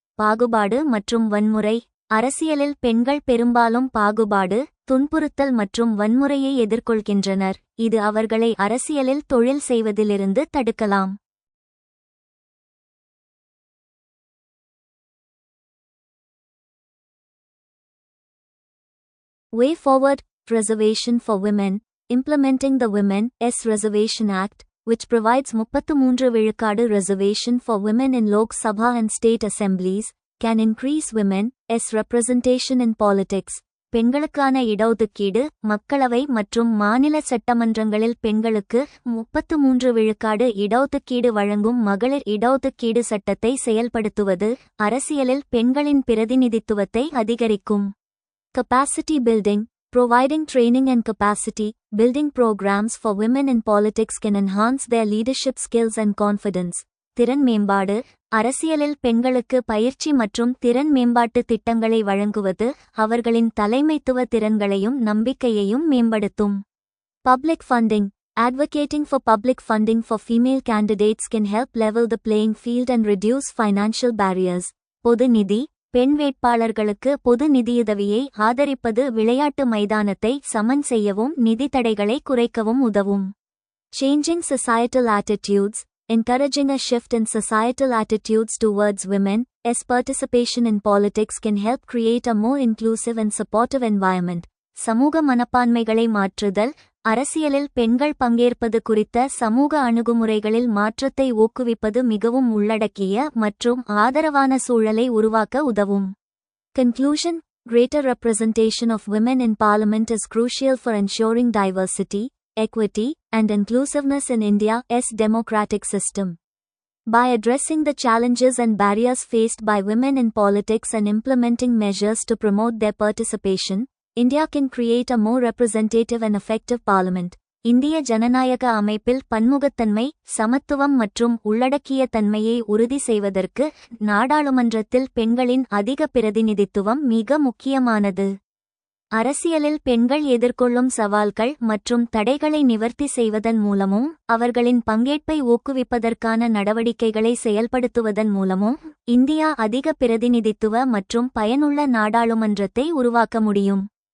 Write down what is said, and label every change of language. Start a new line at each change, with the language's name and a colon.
Tamil: பாகுபாடு மற்றும் வன்முறை. அரசியலில் பெண்கள் பெரும்பாலும் பாகுபாடு, துன்புறுத்தல் மற்றும் வன்முறையை எதிர்கொள்கின்றனர், இது அவர்களை அரசியலில் தொழில் செய்வதிலிருந்து தடுக்கலாம்.
English: Way forward. Reservation for women. Implementing the Women's Reservation Act, which provides 33 விழுக்காடு reservation for women in Lok Sabha and state assemblies, can increase women's representation in politics.
Tamil: பெண்களுக்கான இடஒதுக்கீடு. மக்களவை மற்றும் மாநில சட்டமன்றங்களில் பெண்களுக்கு 33 விழுக்காடு இடஒதுக்கீடு வழங்கும் மகளிர் இடஒதுக்கீடு சட்டத்தை செயல்படுத்துவது அரசியலில் பெண்களின் பிரதிநிதித்துவத்தை அதிகரிக்கும்.
English: Capacity building. Providing training and capacity building programs for women in politics can enhance their leadership skills and confidence.
Tamil: திறன் மேம்பாடு அரசியலில் பெண்களுக்கு பயிற்சி மற்றும் திறன் மேம்பாட்டு திட்டங்களை வழங்குவது அவர்களின் தலைமைத்துவ திறன்களையும் நம்பிக்கையையும் மேம்படுத்தும்.
English: Public funding advocating for public funding for female candidates can help level the playing field and reduce financial barriers.
Tamil: பொது நிதி பெண் வேட்பாளர்களுக்கு பொது நிதியுதவியை ஆதரிப்பது விளையாட்டு மைதானத்தை சமன் செய்யவும் நிதி தடைகளை குறைக்கவும் உதவும்.
English: Changing societal attitudes encouraging a shift in societal attitudes towards women's participation in politics can help create a more inclusive and supportive environment.
Tamil: சமூக மனப்பான்மைகளை மாற்றுதல் அரசியலில் பெண்கள் பங்கேற்பது குறித்த சமூக அணுகுமுறைகளில் மாற்றத்தை ஊக்குவிப்பது மிகவும் உள்ளடக்கிய மற்றும் ஆதரவான சூழலை உருவாக்க உதவும்.
English: Conclusion Greater representation of women in parliament is crucial for ensuring diversity, equity, and inclusiveness in India's democratic system. By addressing the challenges and barriers faced by women in politics and implementing measures to promote their participation, India can create a more representative and effective parliament.
Tamil: இந்திய ஜனநாயக அமைப்பில் பன்முகத்தன்மை, சமத்துவம் மற்றும் உள்ளடக்கிய தன்மையை உறுதி செய்வதற்கு நாடாளுமன்றத்தில் பெண்களின் அதிக பிரதிநிதித்துவம் மிக முக்கியமானது. அரசியலில் பெண்கள் எதிர்கொள்ளும் சவால்கள் மற்றும் தடைகளை நிவர்த்தி செய்வதன் மூலமும் அவர்களின் பங்கேற்பை ஊக்குவிப்பதற்கான நடவடிக்கைகளை செயல்படுத்துவதன் மூலமும் இந்தியா அதிக பிரதிநிதித்துவ மற்றும் பயனுள்ள நாடாளுமன்றத்தை உருவாக்க முடியும்.